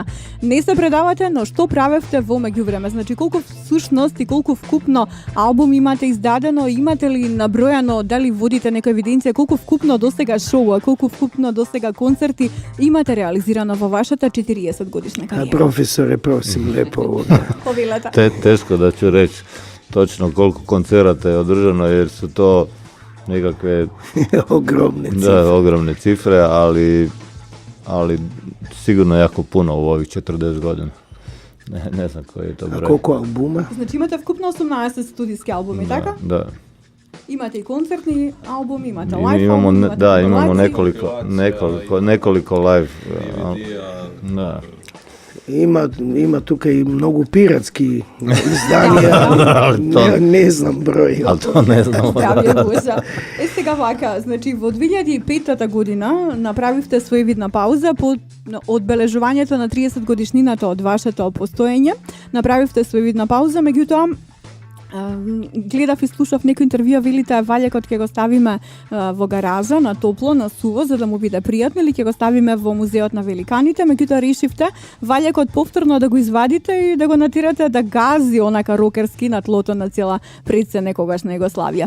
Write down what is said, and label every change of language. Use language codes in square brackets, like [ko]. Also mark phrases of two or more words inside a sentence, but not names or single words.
[mk] Не се предавате, но што правевте во меѓувреме? Значи, колку всушност и колку вкупно албум имате издадено? Имате ли набројано, дали водите нека евиденција, колку вкупно досега шоуа, колку вкупно досега концерти имате реализирано во вашата 40 годишна кариера? [hr] Професоре, просим лепо. [mk] Повелете. [hr] Teško da ću reći točno koliko koncerata je održano, jer su to nekakve ogromne cifre. Da, ogromne cifre, ali sigurno jako puno u ovih 40 godina. Ne znam koji je to broj. A koliko albuma? [mk] Значи имате вкупно 18 студиски албуми, така? [hr] Da. [mk] Имате и концертни албуми, имате лайв [hr] Imamo, [mk] албуми, имате [hr] da, imamo [mk] компилации. [hr] nekoliko live. Da. [mk] Има тука и многу пиратски изданија, не знам број. [hr] Ali to ne znamo. [mk] Здравје Божа. Сега вака, значи во 2005 година направивте своевидна пауза по одбележувањето на 30 годишнината од вашето постоење. Направивте своевидна пауза, меѓутоа гледав и слушав некој интервјуа, велите ваљакот ќе го ставиме во гаража на топло, на суво, за да му биде пријатно, или ќе го ставиме во музеот на великаните, меѓутоа решивте ваљакот повторно да го извадите и да го натирате да гази онака рокерски на тлото на цела предсе некогаш на Југославија.